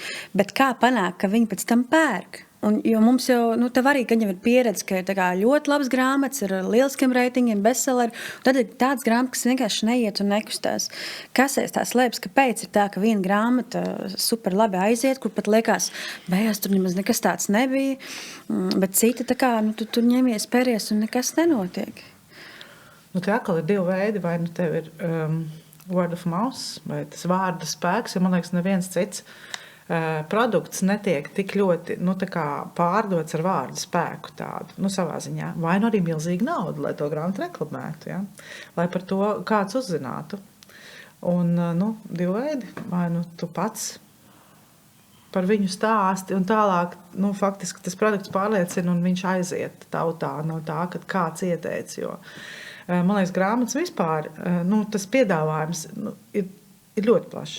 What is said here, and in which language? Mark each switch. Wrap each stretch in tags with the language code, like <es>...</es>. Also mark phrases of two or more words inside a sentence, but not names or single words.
<lv>Bet kā panākt, ka viņi pēc tam pērk? Jo mums jau, tev arī, kad jau ir pieredze, ka ir tā kā ļoti labs grāmatas ar lieliskiem reitingiem, bestselleri, tad ir tāds grāmatas, kas vienkārši neiet un nekustās. Kas aiz tā slēpjas, kāpēc ir tā, ka viena grāmata super labi aiziet, kur pat liekas, beigās tur nemaz nekas tāds nebija, bet cita tā kā, tu tur ņemies, pēries un nekas nenotiek. Te atkal ir divi veidi, vai tev ir</lv> <en>word of mouth,</en> <lv>vai tas vārda spēks, ja man liekas neviens cits produkts netiek tik ļoti pārdots ar vārdu spēku tādu, savā ziņā. Vai arī milzīga nauda, lai to grāmatu reklamētu, ja? Lai par to kāds uzzinātu. Un divi veidi, vai tu pats par viņu stāsti un tālāk, faktiski tas produkts pārliecina un viņš aiziet tautā no tā, kad kāds ieteic, jo man liekas, grāmatas vispār, tas piedāvājums ir ļoti plašs.</lv>